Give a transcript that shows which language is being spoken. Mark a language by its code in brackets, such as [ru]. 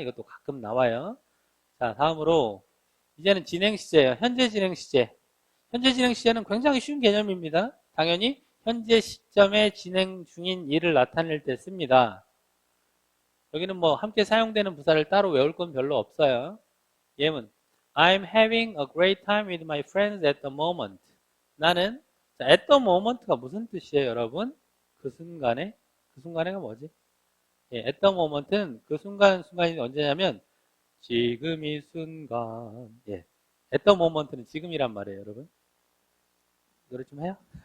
[ko] 이것도 가끔 나와요. 자, 다음으로 이제는 진행 시제예요. 현재 진행 시제. 현재 진행 시제는 굉장히 쉬운 개념입니다. 당연히 현재 시점에 진행 중인 일을 나타낼 때 씁니다. 여기는 뭐 함께 사용되는 부사를 따로 외울 건 별로 없어요. [en] 예문 I'm having a great time with my friends at the moment. [ko] 나는 자, [en] at the moment [ko] 가 무슨 뜻이에요, 여러분? 그 순간에? 그 순간에가 뭐지? 예, [en] at the moment [ko] 는 그 순간이 언제냐면 지금 이 순간. 예. [en] at the moment [ko] 는 지금이란 말이에요, 여러분. 노래 좀 해요?